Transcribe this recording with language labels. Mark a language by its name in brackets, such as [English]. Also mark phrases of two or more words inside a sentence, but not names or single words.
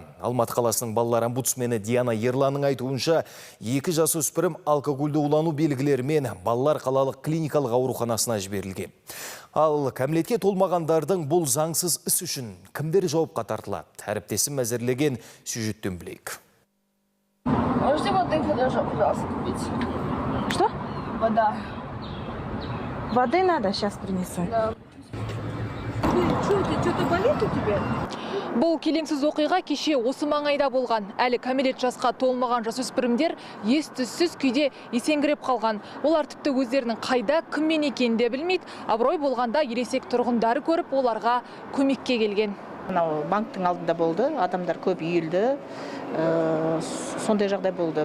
[Kazakh] Алматы қаласының балалар омбудсмені Диана Ерланның айтуынша, 2 жасөспірім алкогольді улану белгілерімен балалар қалалық клиникалық ауруханасына жіберілген. Ал кәмелетке толмағандардың бұл заңсыз іс үшін кімдер жауапқа тартылады? Әріптесім әзірлеген сюжеттен білейік. [Russian] Можете воды, пожалуйста, купить? Что? Вода. Воды надо, сейчас принесу. Да. Что-то болит у тебя? [Kazakh] Бұл келеңсіз оқиға кеше осы маңайда болған. Әлі кәмелет жасқа толмаған жасөспірімдер ес-түссіз күйде есеңгіреп қалған. Олар тіпті өздерінің қайда, кіммен екенін де білмейді. Абырой болғанда ересек тұрғындары көріп, оларға көмекке келген. Мынау банктың алдында болды, адамдар көп үйілді, сондай жағдай болды.